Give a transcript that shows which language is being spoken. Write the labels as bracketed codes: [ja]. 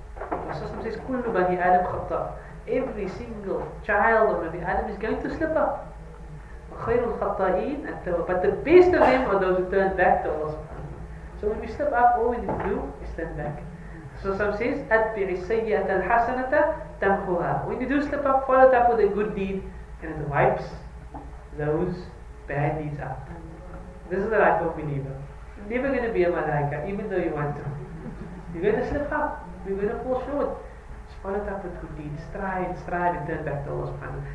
[en] Rasul says, [ar] Kullu bani Adam khata. [en] Every single child of Nabi Adam is going to slip up. But the best of them are those who turn back to Allah subhanahu wa ta'ala. So when we slip up, all we need to do is turn back. So some says, [ar] أَتْبِعِ السَّيِّئَةَ الْحَسَنَةَ تَمْحُهَا. [en] When you do slip up, follow it up with a good deed, and it wipes those bad deeds out. This is the life of a believer. You're never going to be a malaika, even though you want to. You're going to slip up. You're going to fall short. Just follow it up with good deeds. Strive, and turn back to Allah subhanahu wa ta'ala.